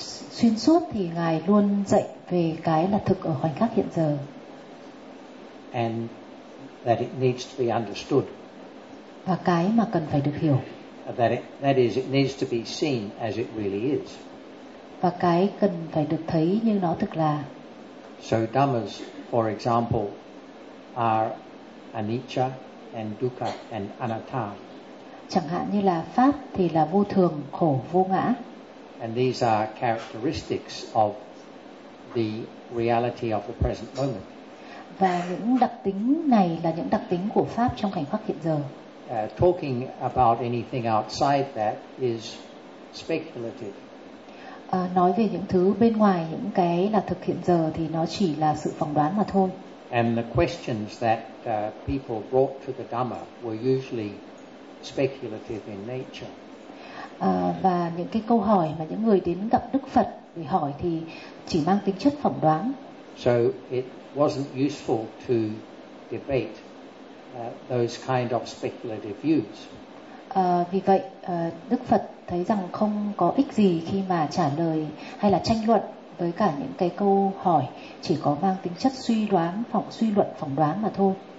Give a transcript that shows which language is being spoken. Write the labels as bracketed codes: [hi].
[vi] Xuyên suốt thì ngài luôn dạy về cái là thực ở khoảnh khắc hiện giờ. [en] And that it needs to be understood. [vi] Và cái mà cần phải được hiểu. [en] It needs to be seen as it really is. [vi] Và cái cần phải được thấy như nó thực là. [en] So dhammas, for example, are anicca and dukkha and anatta. [vi] Chẳng hạn như là pháp thì là vô thường, khổ, vô ngã. [en] And these are characteristics of the reality of the present moment. [vi] Và những đặc tính này là những đặc tính của pháp trong khoảnh khắc hiện giờ. [en] Talking about anything outside that is speculative. [vi] Nói về những thứ bên ngoài, những cái là thực hiện giờ thì nó chỉ là sự phỏng đoán mà thôi. [en] And the questions that people brought to the Dhamma were usually speculative in nature. [vi] Và những cái câu hỏi mà những người đến gặp Đức Phật để hỏi thì chỉ mang tính chất phỏng đoán. [en] So it wasn't useful to debate those kind of speculative views. [vi] Vì vậy Đức Phật thấy rằng không có ích gì khi mà trả lời hay là tranh luận với cả những cái câu hỏi chỉ có mang tính chất suy luận phỏng đoán mà thôi.